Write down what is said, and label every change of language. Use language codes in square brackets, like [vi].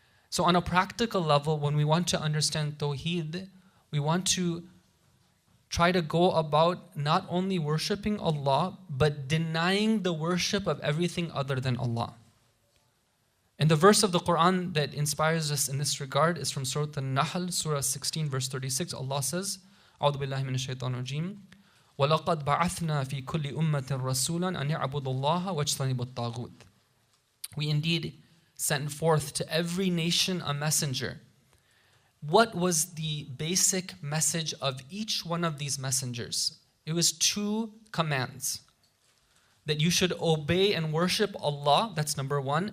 [en] So on a practical level, when we want to understand Tawheed, we want to try to go about not only worshipping Allah, but denying the worship of everything other than Allah. And the verse of the Quran that inspires us in this regard is from Surah An-Nahl, Surah 16, verse 36. Allah says, [ar] أعوذ بالله من الشيطان الرجيم وَلَقَدْ بَعَثْنَا فِي كُلِّ أُمَّةٍ رَسُولًا أَنْ يَعْبُدُوا اللَّهَ وَاجْتَنِبُوا الطَّاغُوتَ. [en] We indeed sent forth to every nation a messenger. What was the basic message of each one of these messengers? It was two commands. That you should obey and worship Allah, that's number one.